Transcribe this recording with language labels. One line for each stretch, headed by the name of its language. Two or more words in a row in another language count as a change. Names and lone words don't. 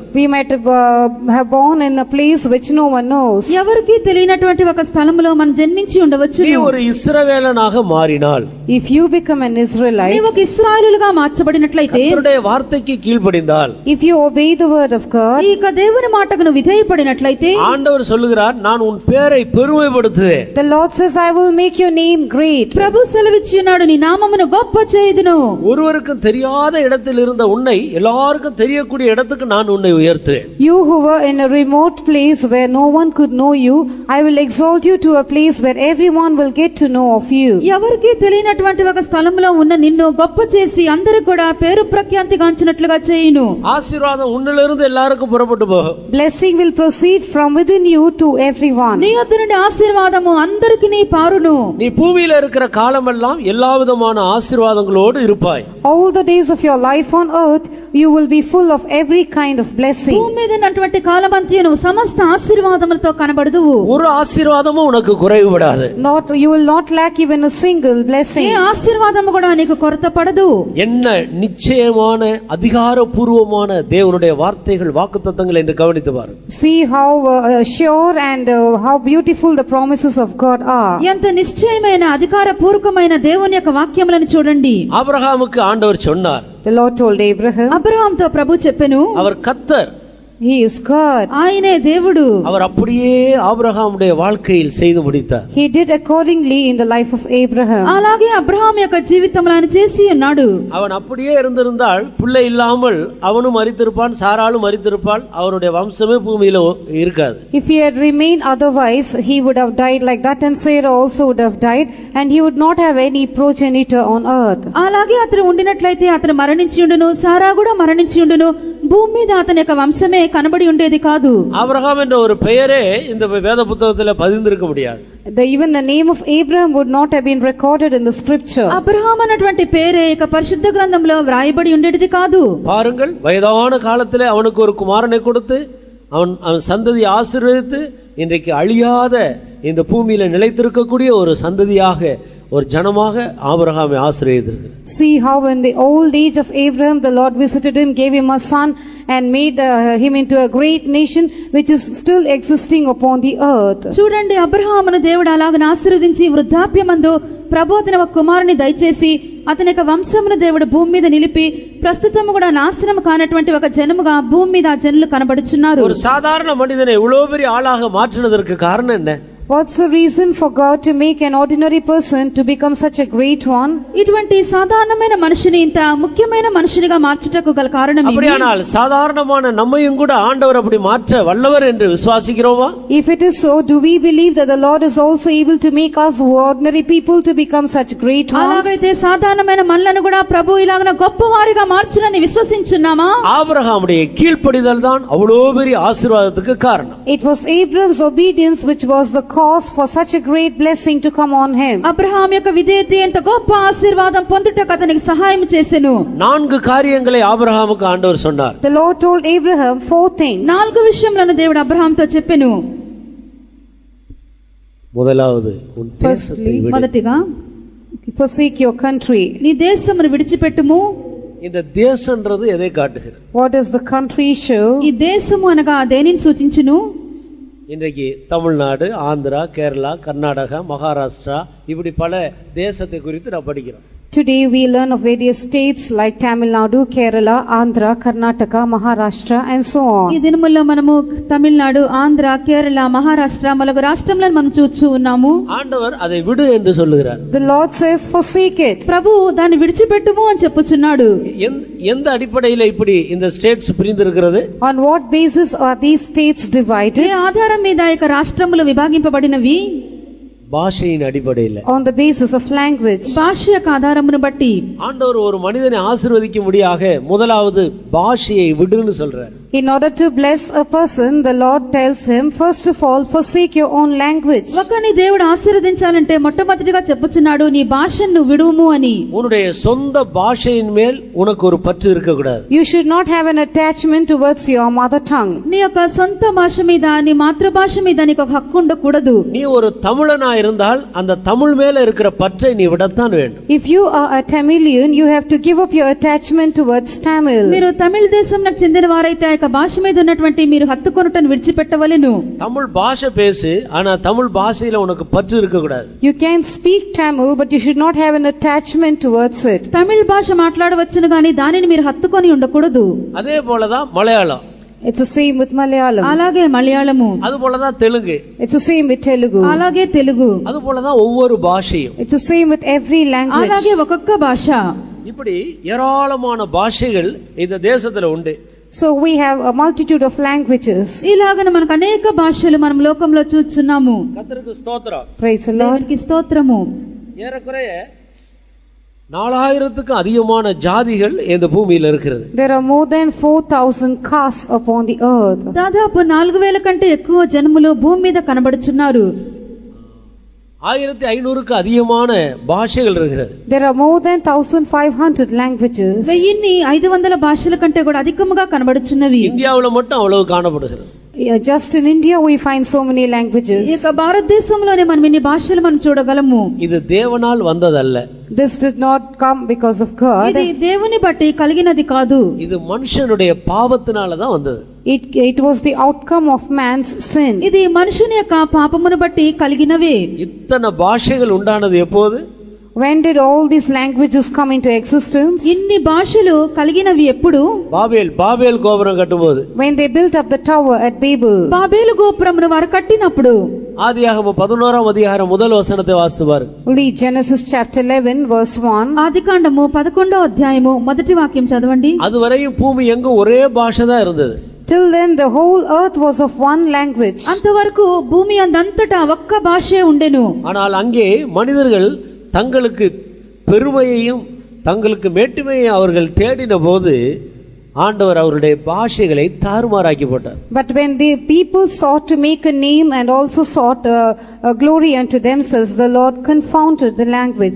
English: We might have born in a place which no one knows.
Telugu: ఎవరికి తెలియనటువంటి ఒక స్థలంలో మనం జన్మించి
Tamil: நீ
Telugu: ఉండవచ్చును.
Tamil: ஒரு இஸ்ரவேலனாக மாறினால்,
English: If you become an Israelite,
Telugu: నీవు ఒక ఇశ్రాయేలుగా మార్చబడినట్లయితే,
Tamil: கர்த்தருடைய வார்த்தைக்கு கீழ்ப்படிந்தால்,
English: if you obey the word of God,
Telugu: ఈ యొక్క దేవుని మాటకు నువ్వు విధేయపడినట్లయితే,
Tamil: ஆண்டவர் சொல்லுகிறார், நான் உன் பேரை பெருமைப்படுத்துவேன்.
English: the Lord says, I will make your name great.
Telugu: ప్రభు సెలవిచ్చి ఉన్నాడు, నీ నామమును గొప్ప చేయుదును.
Tamil: ஒருவருக்கும் தெரியாத இடத்தில் இருந்த உன்னை எல்லாருக்கும் தெரியக்கூடிய இடத்துக்கு நான் உன்னை உயர்த்துவேன்.
English: You who were in a remote place where no one could know you, I will exalt you to a place where everyone will get to know of you.
Telugu: ఎవరికి తెలియనటువంటి ఒక స్థలంలో ఉన్న నిన్ను గొప్ప చేసి అందరూ కూడా పేరు ప్రఖ్యాతి గాంచినట్లుగా చేయును.
Tamil: ஆசீர்வாதம் உன்னிலிருந்து எல்லாருக்கும் புறப்பட்டு போகும்.
English: Blessing will proceed from within you to everyone.
Telugu: నీ వద్ద నుండి ఆశీర్వాదము అందరికి నీ పారును.
Tamil: நீ பூமியில இருக்கிற காலமெல்லாம் எல்லா விதமான ஆசீர்வாதங்களோடு இருப்பாய்.
English: All the days of your life on earth, you will be full of every kind of blessing.
Telugu: భూమి మీద ఉన్నటువంటి కాలమంతయు నువ్వు సమస్త ఆశీర్వాదములతో కనబడదువు.
Tamil: ஒரு ஆசీర్వాதமும் உனக்கு குறைவுபடாது.
English: You will not lack even a single blessing.
Telugu: ఏ ఆశీర్వాదము కూడా నీకు కొరత పడదు.
Tamil: என்ன நிச்சயமான அதிகாரபூர்வமான தேவனுடைய வார்த்தைகள் வாக்குத்தத்தங்கள் என்று கவனித்து பாரு.
English: See how sure and how beautiful the promises of God are.
Telugu: ఎంత నిశ్చయమైన అధికారపూర్వకమైన దేవుని యొక్క వాక్యములను చూడండి.
Tamil: ஆபிரகாமுக்கு ஆண்டவர் சொன்னார்,
English: The Lord told Abraham,
Telugu: అబ్రహాముతో ప్రభు చెప్పెను,
Tamil: அவர் கர்த்தர்,
English: He is God.
Telugu: ఆయనే దేవుడు.
Tamil: அவர் அப்படியே ஆபிரகாமுடைய வாழ்க்கையில் செய்து முடித்தார்.
English: He did accordingly in the life of Abraham.
Telugu: అలాగే అబ్రహాం యొక్క జీవితంలో ఆయన చేసి ఉన్నాడు.
Tamil: அவன் அப்படியே இருந்திருந்தால் பிள்ளை இல்லாமல் அவனும் மரித்திருப்பான், சாராளும் மரித்திருப்பாள், அவருடைய வம்சமே பூமியில இருக்காது.
English: If he had remained otherwise, he would have died like that, and Sarah also would have died, and he would not have any progenitor on earth.
Telugu: అలాగే అతను ఉండినట్లయితే అతను మరణించి ఉండును, సారా కూడా మరణించి ఉండును, భూమి మీద అతని యొక్క వంశమే కనబడి ఉండేది కాదు.
Tamil: ஆபிரகாம் என்ற ஒரு பெயரே இந்த வேத புத்தகத்துல பதிந்திருக்க முடியாது.
English: Even the name of Abraham would not have been recorded in the scripture.
Telugu: అబ్రహాం అన్నటువంటి పేరే ఇక పరిశుద్ధ గ్రంథంలో వ్రాయబడి ఉండేది కాదు.
Tamil: பாருங்கள், வயதான காலத்திலே அவனுக்கு ஒரு குமாரனை கொடுத்து அவன் சந்ததியை ஆசீர்வதித்து இன்றைக்கு அழியாத இந்த பூமியில நிலைத்திருக்கக்கூடிய ஒரு சந்ததியாக, ஒரு ஜனமாக ஆபிரகாமை ஆசீர்வதித்தார்.
English: See how in the old age of Abraham the Lord visited him, gave him a son, and made him into a great nation which is still existing upon the earth.
Telugu: చూడండి, అబ్రహామును దేవుడు అలాగ ఆశీర్వదించి వృద్ధాప్యమందు ప్రభు అతని ఒక కుమారుని దయచేసి అతని యొక్క వంశమును దేవుడు భూమి మీద నిలిపి ప్రస్తుతం కూడా నాశనం కానటువంటి ఒక జనముగా భూమి మీద ఆ జనులు కనబడుచున్నారు.
Tamil: ஒரு சாதாரண மனிதனை இவ்வளவு பெரிய ஆளாக மாற்றினதற்கு காரணம் என்ன?
English: What's the reason for God to make an ordinary person to become such a great one?
Telugu: ఇటువంటి సాధారణమైన మనిషిని ఇంత ముఖ్యమైన మనిషినిగా మార్చుటకు గల కారణం ఏమి?
Tamil: அப்படியானால் சாதாரணமான நம்மையும் கூட ஆண்டவர் அப்படி மாற்ற வல்லவர் என்று விசுவாசிக்கிறோமா?
English: If it is so, do we believe that the Lord is also able to make us ordinary people to become such great ones?
Telugu: అలాగైతే సాధారణమైన మనలను కూడా ప్రభు ఇలాగన గొప్పవారిగా మార్చునని విశ్వసించున్నామా?
Tamil: ஆபிரகாமுடைய கீழ்ப்படிதல் தான் அவ்வளோ பெரிய ஆசீர்வாதத்துக்கு காரணம்.
English: It was Abraham's obedience which was the cause for such a great blessing to come on him.
Telugu: అబ్రహాం యొక్క విధేయత ఎంత గొప్ప ఆశీర్వాదం పొందుటకు అతనికి సహాయం చేసెను.
Tamil: 4 காரியங்களை ஆபிரகாமுக்கு ஆண்டவர் சொன்னார்.
English: The Lord told Abraham 4 things.
Telugu: 4 విషయములను దేవుడు అబ్రహాంతో చెప్పెను.
Tamil: முதலாவது, உன் தேசத்தை விடு.
Telugu: మొదటిగా,
English: Forsake your country.
Telugu: నీ దేశమును విడిచిపెట్టుము.
Tamil: இந்த தேசம்ன்றது எதை காட்டுகிறது?
English: What does the country show?
Telugu: ఈ దేశము అనగా దేనిని సూచించును?
Tamil: இன்றைக்கு தமிழ்நாடு, ஆந்திரா, கேரளா, கர்நாடகா, மகாராஷ்டிரா, இப்படி பல தேசத்தை குறித்து நான் படிக்கிறோம்.
English: Today we learn of various states like Tamil Nadu, Kerala, Andhra, Karnataka, Maharashtra and so on.
Telugu: ఈ దినముల్లో మనము తమిళనాడు, ఆంధ్ర, కేరళ, మహారాష్ట్ర మొదలగు రాష్ట్రములను మనం చూస్తూ ఉన్నాము.
Tamil: ஆண்டவர் அதை விடு என்று சொல்லுகிறார்.
English: The Lord says forsake it.
Telugu: ప్రభు దాన్ని విడిచిపెట్టుము అని చెప్పుచున్నాడు.
Tamil: எந்த அடிப்படையில் இப்படி இந்த ஸ்டேட்ஸ் பிரிந்திருக்கிறது?
English: On what basis are these states
Telugu: ఏ
English: divided?
Telugu: ఆధారం మీద ఈ రాష్ట్రములు విభాగింపబడినవి?
Tamil: பாஷையின் அடிப்படையில்,
English: On the basis of language.
Telugu: భాష యొక్క ఆధారమును బట్టి
Tamil: ஆண்டவர் ஒரு மனிதனை ஆசீர்வதிக்க முடியாக முதலாவது பாஷையை விடுன்னு சொல்றார்.
English: In order to bless a person, the Lord tells him, first of all, forsake your own language.
Telugu: ఒకని దేవుడు ఆశీర్వదించాలంటే మొట్టమొదటిగా చెప్పుచున్నాడు నీ భాషను నువ్వు విడువుము అని.
Tamil: உன்னுடைய சொந்த பாஷையின் மேல் உனக்கு ஒரு பற்று இருக்கக்கூடாது.
English: You should not have an attachment towards your mother tongue.
Telugu: నీ యొక్క సొంత భాష మీద నీ మాతృభాష మీద నీకు ఒక హక్కు ఉండకూడదు.
Tamil: நீ ஒரு தமிழனா இருந்தால் அந்த தமிழ் மேல இருக்கிற பற்றை நீ விடத்தான் வேண்டும்.
English: If you are a Tamilian, you have to give up your attachment towards Tamil.
Telugu: మీరు తమిళ దేశంకు చెందిన వారైతే ఆ యొక్క భాష మీద ఉన్నటువంటి మీరు హత్తుకొనుటను విడిచిపెట్టవలెను.
Tamil: தமிழ் பாஷை பேசு, ஆனா தமிழ் பாஷையில உனக்கு பற்று இருக்கக்கூடாது.
English: You can speak Tamil, but you should not have an attachment towards it.
Telugu: తమిళ భాష మాట్లాడవచ్చును గాని దానిని మీరు హత్తుకొని ఉండకూడదు.
Tamil: அதே போலதான் மலையாளம்,
English: It's the same with Malayalam.
Telugu: అలాగే మలయాళము,
Tamil: அது போலதான் தெலுங்கு,
English: It's the same with Telugu.
Telugu: అలాగే తెలుగు,
Tamil: அது போலதான் ஒவ்வொரு பாஷையும்.
English: It's the same with every language.
Telugu: అలాగే ఒక్కొక్క భాష.
Tamil: இப்படி ஏராளமான பாஷைகள் இந்த தேசத்துல உண்டு.
English: So we have a multitude of languages.
Telugu: ఇలాగన మనకు అనేక భాషలు మనం లోకంలో చూస్తున్నాము.
Tamil: கர்த்தருக்கு ஸ்தோத்திரம்.
English: Praise the Lord.
Telugu: దేవునికి స్తోత్రము.
Tamil: ஏறக்குறைய 4000க்கு அதிகமான ஜாதிகள் இந்த பூமியில இருக்கிறது.
English: There are more than 4,000 castes upon the earth.
Telugu: దాదాపు 4000 కంటే ఎక్కువ జనములు భూమి మీద కనబడుచున్నారు.
Tamil: 1500க்கு அதிகமான பாஷைகள் இருக்கிறது.
English: There are more than 1,500 languages.
Telugu: 1500 భాషల కంటే కూడా అధికముగా కనబడుచున్నవి.
Tamil: இந்தியாவுல மட்டும் அவ்வளவு காணப்படுகிறது.
English: Just in India we find so many
Telugu: ఈ
English: languages.
Telugu: యొక్క భారతదేశంలోనే మనం ఇన్ని భాషలు మనం చూడగలము.
Tamil: இது தேவனால் வந்ததல்ல.
English: This did not come because of God.
Telugu: ఇది దేవుని బట్టి కలిగినది కాదు.
Tamil: இது మనుషనుடைய పాపத்தினால தான் வந்தது.
English: It was the outcome of man's sin.
Telugu: ఇది మనుషుని యొక్క పాపమును బట్టి కలిగినవే.
Tamil: இத்தனை பாஷைகள் உண்டானது எப்போது?
English: When did all these languages come into existence?
Telugu: ఇన్ని భాషలు కలిగినవి ఎప్పుడు?
Tamil: பாபேல் கோபுரம் கட்டும்போது.
English: When they built up the tower at Babel.
Telugu: బాబేలు గోపురమును వారు కట్టినప్పుడు.
Tamil: ஆதியாகமம் 11ஆம் அதிகாரம் முதல் வசனத்தை வாசித்து பாருங்க.
English: Read Genesis chapter 11 verse 1.
Telugu: ఆదికాండము 11వ అధ్యాయము మొదటి వాక్యం చదవండి.
Tamil: அதுவரையும் பூமி எங்கும் ஒரே பாஷை தான் இருந்தது.
English: Till then the whole earth was of one language.
Telugu: అంతవరకు భూమి అందంతటా ఒక్క భాషే ఉండెను.
Tamil: ஆனால் அங்கே மனிதர்கள் தங்களுக்கு பெருமையையும் தங்களுக்கு மேட்டுமையை அவர்கள் தேடின போது ஆண்டவர் அவருடைய பாஷைகளை தாறுமாறாக்கி போட்டார்.
English: But when the people sought to make a name and also sought a glory unto themselves, the Lord confounded the language.